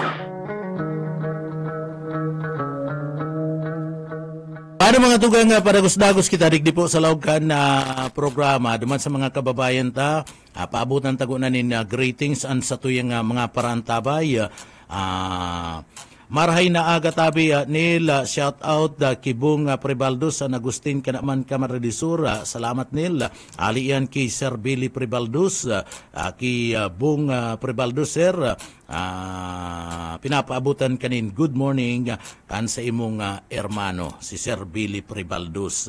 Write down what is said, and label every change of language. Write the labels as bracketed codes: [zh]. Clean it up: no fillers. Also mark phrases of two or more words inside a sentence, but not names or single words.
[bik] Paano mga tugang paragos-dagos kita digdi po sa laugkan na programa duman sa mga kababayan ta paabutan tago na nin greetings an sa tuyang mga parantabay Marhay na aga tabi nil [en] shout out [bik] kibong Pribaldos San Agustin kanaman Kamaradisura. Salamat nil. Alian ki Sir Billy Pribaldos ki Bong Pribaldos sir. Pinapaabutan kanin [en] good morning [bik] kan sa imong hermano si Sir Billy Pribaldos.